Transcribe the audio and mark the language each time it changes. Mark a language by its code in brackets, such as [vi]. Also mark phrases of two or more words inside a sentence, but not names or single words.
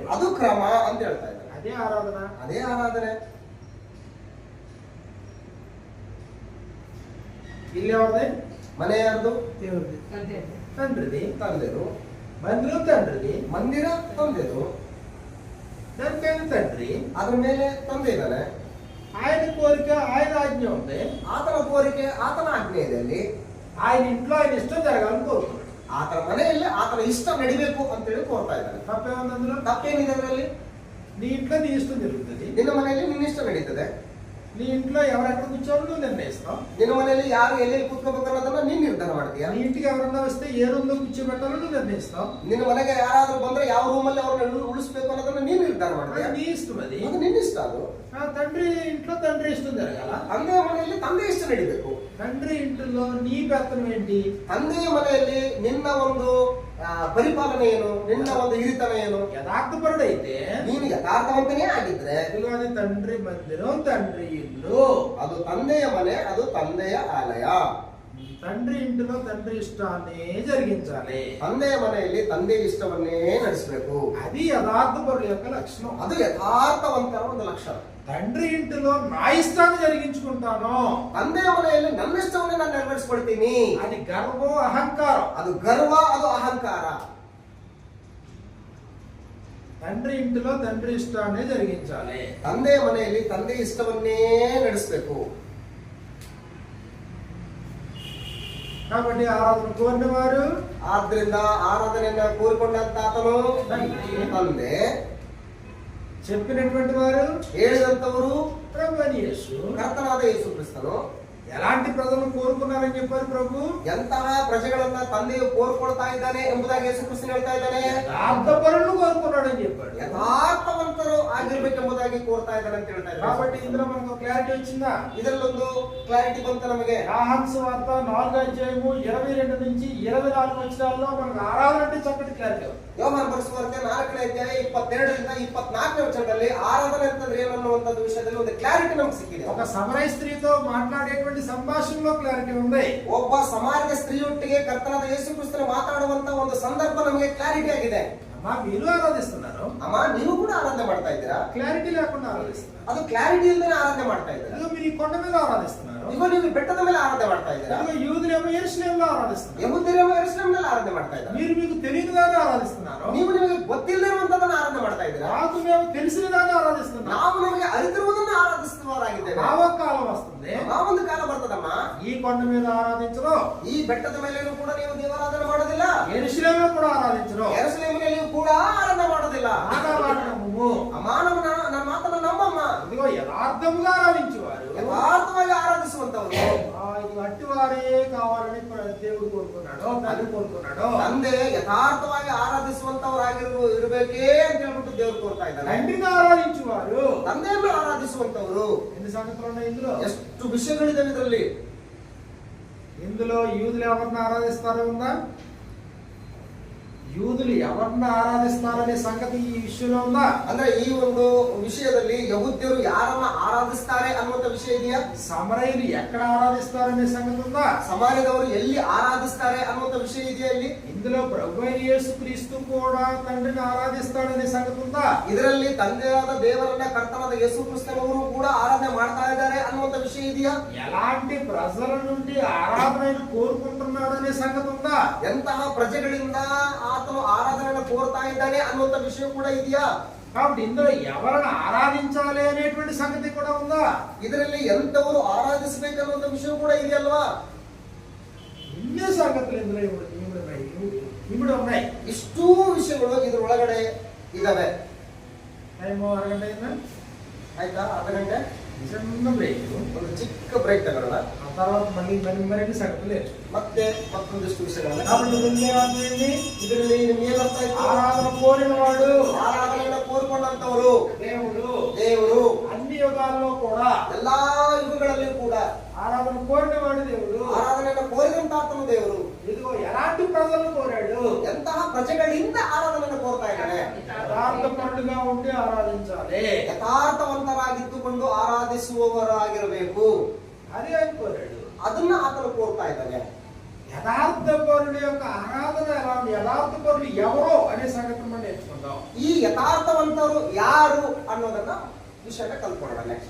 [kn] ಅದು ಕ್ರಮ ಅಂತ ಹೇಳ್ತಾ ಇದ್ದಾರೆ. [te] అదే ఆరాధన. [kn] ಅದೇ ಆರಾಧನೆ. [te] ఇల్లు ఎవరిది? [kn] ಮನೆ ಯಾರ್ದು? [te] దేవుడిది. తండ్రిది. [kn] ತಂದೆದು. [te] మందిరం తండ్రిది. [kn] ಮಂದಿರ ತಂದೆದು. [te] దానిపైన తండ్రి, [kn] ಅದ್ರ ಮೇಲೆ ತಂದೆ ಇದ್ದಾನೆ. [te] ఆయన కోరిక ఆయన ఆజ్ఞ ఉంది. [kn] ಆತನ ಕೋರಿಕೆ ಆತನ ಆಜ್ಞೆಯಲ್ಲಿ [te] ఆయన ఇంట్లో ఆయన ఇష్టం జరగాలని కోరుకున్నాడు. [kn] ಆತನ ಮನೆಯಲ್ಲಿ ಆತನ ಇಷ್ಟ ನಡಿಬೇಕು ಅಂತೇಳಿ ಕೋರ್ತಾ ಇದ್ದಾನೆ. [te] తప్పేముంది అందులో? [kn] ತಪ್ಪೇನಿದೆ ಅದರಲ್ಲಿ? [te] నీ ఇంట్లో నీ ఇష్టం జరుగుతుంది. [kn] ನಿನ್ನ ಮನೆಯಲ್ಲಿ ನಿನ್ನ ಇಷ್ಟ ನಡೀತದೆ. [te] నీ ఇంట్లో ఎవరెక్కడ కూర్చోవాలో నువ్వు నిర్ణయిస్తావు. [kn] ನಿನ್ನ ಮನೆಯಲ್ಲಿ ಯಾರು ಎಲ್ಲಿ ಕೂತ್ಕೋಬೇಕು ಅನ್ನೋದನ್ನ ನೀನ್ ನಿರ್ಧಾರ ಮಾಡ್ತೀಯ. [te] నీ ఇంటికి ఎవరన్నా వస్తే ఏ రూమ్ లో కూర్చోబెట్టాలో నువ్వు నిర్ణయిస్తావు. [kn] ನಿನ್ನ ಮನೆಗೆ ಯಾರಾದ್ರೂ ಬಂದ್ರೆ ಯಾವ ರೂಮಲ್ಲಿ ಅವ್ರನ್ನ ಉಳಿಸ್ಬೇಕು ಅನ್ನೋದನ್ನ ನೀನ್ ನಿರ್ಧಾರ ಮಾಡ್ತೀಯ. [te] అది నీ ఇష్టం. అది [kn] ನಿನ್ನ ಇಷ್ಟ. ಅದು [te] ఆ తండ్రి ఇంట్లో తండ్రి ఇష్టం జరగాల. [kn] ತಂದೆಯ ಮನೆಯಲ್ಲಿ ತಂದೆ ಇಷ್ಟ ನಡಿಬೇಕು. [te] తండ్రి ఇంట్లో నీ పెత్తనం ఏంటి? [kn] ತಂದೆಯ ಮನೆಯಲ್ಲಿ ನಿನ್ನ ಒಂದು ಪರಿಪಾಲನೆ ಏನು, ನಿನ್ನ ಒಂದು ಹಿರಿತನ ಏನು? [te] యథార్థపరుడైతే [kn] ನೀನು ಯಥಾರ್ಥವಂತನೇ ಆಗಿದ್ರೆ [te] ఇదిగో అది తండ్రి మందిరం, తండ్రి ఇల్లు. [kn] ಅದು ತಂದೆಯ ಮನೆ, ಅದು ತಂದೆಯ ಆಲಯ. [te] తండ్రి ఇంటిలో తండ్రి ఇష్టాన్ని జరిగించాలి. [kn] ತಂದೆಯ ಮನೆಯಲ್ಲಿ ತಂದೆಯ ಇಷ್ಟವನ್ನೇ ನಡೆಸಬೇಕು. [te] అది యథార్థపరుల యొక్క లక్షణం. [kn] ಅದು ಯಥಾರ್ಥವಂತರ ಒಂದು ಲಕ್ಷಣ. [te] తండ్రి ఇంటిలో నా ఇష్టాన్ని జరిగించుకుంటాను, [kn] ತಂದೆಯ ಮನೆಯಲ್ಲಿ ನನ್ನ ಇಷ್ಟವನ್ನೇ ನಾನು ನೆರವೇರಿಸಿಕೊಳ್ತೀನಿ. [te] అది గర్వం, అహంకారం. [kn] ಅದು ಗರ್ವ, ಅದು ಅಹಂಕಾರ. [te] తండ్రి ఇంటిలో తండ్రి ఇష్టాన్ని జరిగించాలి. [kn] ತಂದೆಯ ಮನೆಯಲ್ಲಿ ತಂದೆಯ ಇಷ್ಟವನ್ನೇ ನಡೆಸಬೇಕು. [te] కాబట్టి ఆరాధన కోరిన వారు, [kn] ಆದ್ರಿಂದ ಆರಾಧನೆಯನ್ನ ಕೋರಿಕೊಂಡಂತ ಆತನು ತಂದೆ, [te] చెప్పినటువంటి వారు, [kn] ಹೇಳಿದಂತವರು [te] ప్రభువైన యేసు. [kn] ಕರ್ತನಾದ ಯೇಸು ಕ್ರಿಸ್ತನು [te] ఎలాంటి ప్రజలను కోరుకున్నారని చెప్పారు ప్రభు? [kn] ಎಂತಹ ಪ್ರಜೆಗಳನ್ನ ತಂದೆಯು ಕೋರ್ಕೊಳ್ತಾ ಇದ್ದಾನೆ ಎಂಬುದಾಗಿ ಯೇಸು ಕ್ರಿಸ್ತನು ಹೇಳ್ತಾ ಇದ್ದಾನೆ. [te] యథార్థపరులను కోరుకున్నాడని చెప్పాడు. [kn] ಯಥಾರ್ಥವಂತರು ಆಗಿರ್ಬೇಕೆಂಬುದಾಗಿ ಕೋರ್ತಾ ಇದ್ದಾನೆ ಅಂತ ಹೇಳ್ತಾ ಇದ್ದಾರೆ. [te] కాబట్టి ఇందులో మనకు క్లారిటీ వచ్చిందా? [kn] ಇದರಲ್ಲೊಂದು ಕ್ಲಾರಿಟಿ ಬಂತು ನಮಗೆ. [te] యోహాను సువార్త 4:22 నుంచి 24 వచనాల్లో మనకు ఆరాధన అంటే చక్కటి క్లారిటీ ఉంది. [kn] ಯೋಹಾನ ಬರೆಸುವಂತೆ 4ನೇ ಅಧ್ಯಾಯ 22ರಿಂದ 24ನೇ ವಚನದಲ್ಲಿ ಆರಾಧನೆ ಅಂತಂದ್ರೆ ಏನು ಅನ್ನುವಂಥದ್ದು ವಿಷಯದಲ್ಲಿ ಒಂದು ಕ್ಲಾರಿಟಿ ನಮ್ಗೆ ಸಿಕ್ಕಿದೆ. [te] ఒక సమరయ స్త్రీతో మాట్లాడేటువంటి సంభాషణలో క్లారిటీ ఉంది. [kn] ಒಬ್ಬ ಸಮಾರ್ಯ ಸ್ತ್ರೀಯೊಟ್ಟಿಗೆ ಕರ್ತನಾದ ಯೇಸು ಕ್ರಿಸ್ತನು ಮಾತಾಡುವಂತ ಒಂದು ಸಂದರ್ಭ ನಮಗೆ ಕ್ಲಾರಿಟಿ ಆಗಿದೆ. [te] అమ్మా మీరు ఆరాధిస్తున్నారు, [kn] ಅಮ್ಮ ನೀವು ಕೂಡ ಆರಾಧನೆ ಮಾಡ್ತಾ ಇದ್ದೀರಾ. [te] క్లారిటీ లేకుండా ఆరాధిస్తున్నారు. [kn] ಅದು ಕ್ಲಾರಿಟಿ ಇಲ್ಲದೆ ಆರಾಧನೆ ಮಾಡ್ತಾ ಇದ್ದೀರಾ. [te] ఇదిగో మీరు ఈ కొండ మీద ఆరాధిస్తున్నారు, [kn] ಈಗ ನೀವು ಬೆಟ್ಟದ ಮೇಲೆ ಆರಾಧನೆ ಮಾಡ್ತಾ ಇದ್ದೀರಾ. [te] ఇదిగో యూదులేమో యెరూషలేములో ఆరాధిస్తున్నారు, [kn] ಯೆಹೂದ್ಯರೇಮೋ ಯೆರೂಸಲೇಮಿನಲ್ಲಿ ಆರಾಧನೆ ಮಾಡ್ತಾ ಇದ್ದಾರೆ. [te] మీరు మీకు తెలియనిదాన్ని ఆరాధిస్తున్నారు, [kn] ನೀವು ನಿಮಗೆ ಗೊತ್ತಿಲ್ಲದಿರುವಂತದನ್ನ ಆರಾಧನೆ ಮಾಡ್ತಾ ಇದ್ದೀರಾ. [te] నాకు మేము తెలిసినదాన్ని ఆరాధిస్తున్నాం. [kn] ನಾವು ನಮಗೆ ಅರಿತಿರುವುದನ್ನು ಆರಾಧಿಸುವವರಾಗಿದ್ದೇವೆ. [te] ఆ ఒక కాలం వస్తుంది, [kn] ಆ ಒಂದು ಕಾಲ ಬರ್ತದಮ್ಮ, [te] ఈ కొండ మీద ఆరాధించరు, [kn] ಈ ಬೆಟ್ಟದ ಮೇಲೆಯೂ ಕೂಡ ನೀವು ದೇವಾರಾಧನೆ ಮಾಡೋದಿಲ್ಲ, [te] యెరూషలేములో కూడా ఆరాధించరు, [kn] ಯೆರೂಸಲೇಮಿನಲ್ಲಿಯೂ ಕೂಡ ಆರಾಧನೆ ಮಾಡೋದಿಲ್ಲ. ಅಮ್ಮ ನನ್ನ ಮಾತನ್ನು ನಂಬಮ್ಮ. [te] ఇదిగో యథార్థముగా ఆరాధించేవారు, [kn] ಯಥಾರ್ಥವಾಗಿ ಆರಾಧಿಸುವಂತವರು [te] ఇది అట్టివారే కావాలని దేవుడు కోరుకున్నాడు, తండ్రి కోరుకున్నాడు. [kn] ತಂದೆ ಯಥಾರ್ಥವಾಗಿ ಇರಬೇಕೇ ಅಂತ ಹೇಳ್ಬಿಟ್ಟು ದೇವರು ಕೋರ್ತಾ ಇದ್ದಾನೆ. [te] తండ్రిని ఆరాధించేవారు, [kn] ತಂದೆಯನ್ನು ಆರಾಧಿಸುವಂತವರು. [te] ఎన్ని సంగతులు ఉన్నాయి ఇందులో? [kn] ಎಷ್ಟು ವಿಷಯಗಳಿದ್ದಾವೆ ಇದರಲ್ಲಿ. [te] ఇందులో యూదులు ఎవరిని ఆరాధిస్తారో ఉందా? యూదులు ఎవరిని ఆరాధిస్తారనే సంగతి ఈ విషయంలో ఉందా? [kn] ಅಂದ್ರೆ ಈ ಒಂದು ವಿಷಯದಲ್ಲಿ ಯಹೂದ್ಯರು ಯಾರನ್ನ ಆರಾಧಿಸ್ತಾರೆ ಅನ್ನುವಂತ ವಿಷಯ ಇದೆಯಾ? [te] సమరయులు ఎక్కడ ఆరాధిస్తారనే సంగతి ఉందా? [kn] ಸಮಾರ್ಯದವರು ಎಲ್ಲಿ ಆರಾಧಿಸ್ತಾರೆ ಅನ್ನುವಂತ ವಿಷಯ ಇದೆಯಾ ಇಲ್ಲಿ? [te] ఇందులో ప్రభువైన యేసుక్రీస్తు కూడా తండ్రిని ఆరాధిస్తాడనే సంగతి ఉందా? [kn] ಇದರಲ್ಲಿ ತಂದೆಯಾದ ದೇವರನ್ನ ಕರ್ತನಾದ ಯೇಸು ಕ್ರಿಸ್ತನವರು ಕೂಡ ಆರಾಧನೆ ಮಾಡ್ತಾ ಇದ್ದಾರೆ ಅನ್ನುವಂತ ವಿಷಯ ಇದೆಯಾ? [te] ఎలాంటి ప్రజల నుండి ఆరాధనను కోరుకుంటున్నాడనే సంగతి ఉందా? [kn] ಎಂತಹ ಪ್ರಜೆಗಳಿಂದ ಆತನು ಆರಾಧನೆಯನ್ನು ಕೋರ್ತಾ ಇದ್ದಾನೆ ಅನ್ನುವಂತ ವಿಷಯ ಕೂಡ ಇದೆಯಾ? [te] కాబట్టి ఇందులో ఎవరిని ఆరాధించాలి అనేటువంటి సంగతి కూడా ఉందా? [kn] ಇದರಲ್ಲಿ ಎಂತವರು ಆರಾಧಿಸಬೇಕನ್ನುವಂತ ವಿಷಯ ಕೂಡ ಇದೆಯಲ್ವಾ? [te] ఇన్ని సంగతులు ఇందులో ఇమిడి ఉన్నాయి. [kn] ಇಷ್ಟೂ ವಿಷಯಗಳು ಇದ್ರ ಒಳಗಡೆ ಇದಾವೆ. [te] టైము అరగంట అయిందా? [kn] ಆಯ್ತಾ? ಅರ್ಧ ಗಂಟೆ [te] చిన్న బ్రేక్, [kn] ಒಂದು ಚಿಕ್ಕ ಬ್ರೇಕ್ ತಗೊಳ್ಳೋಣ. [te] ఆ తర్వాత మరిన్ని సంగతులు నేర్చుకుందాం. [kn] ಮತ್ತೆ ಮತ್ತೊಂದಿಷ್ಟು ವಿಷಯಗಳನ್ನ. కాబట్టి ಇದರಲ್ಲಿ ಇದರಲ್ಲಿ ನಿಮ್ಗೆ ಏನರ್ಥ ಆಯ್ತು? [te] ఆరాధన కోరిన వాడు, [kn] ಆರಾಧನೆಯನ್ನು ಕೋರ್ಕೊಂಡಂತವರು [te] దేవుడు అన్ని యుగాల్లో కూడా, [kn] ಎಲ್ಲಾ ಯುಗಗಳಲ್ಲಿಯೂ ಕೂಡ [te] ఆరాధన కోరిన వాడు దేవుడు. [kn] ಆರಾಧನೆಯನ್ನು ಕೋರಿದಂತ ಆತನು ದೇವರು. [te] ఇదిగో ఎలాంటి ప్రజలను కోరాడు? [kn] ಎಂತಹ ಪ್ರಜೆಗಳಿಂದ ಆರಾಧನೆಯನ್ನು ಕೋರ್ತಾ ಇದ್ದಾನೆ. [te] యథార్థపరుడుగా ఉండి ఆరాధించాలి, [kn] ಯಥಾರ್ಥವಂತರಾಗಿದ್ದುಕೊಂಡು ಆರಾಧಿಸುವವರಾಗಿರಬೇಕು. [te] అది ఆయన కోరాడు. [kn] ಅದನ್ನ ಆತನು ಕೋರ್ತಾ ಇದ್ದಾನೆ. [te] యథార్థపరుడు యొక్క ఆరాధన ఎలా ఉంది, యథార్థపరుడు ఎవరో అనే సంగతి మనం నేర్చుకుందాం. [kn] ಈ ಯಥಾರ್ಥವಂತರು ಯಾರು ಅನ್ನೋದನ್ನ ವಿಷಯನ ಕಲ್ತ್ಕೊಳ್ಳೋಣ.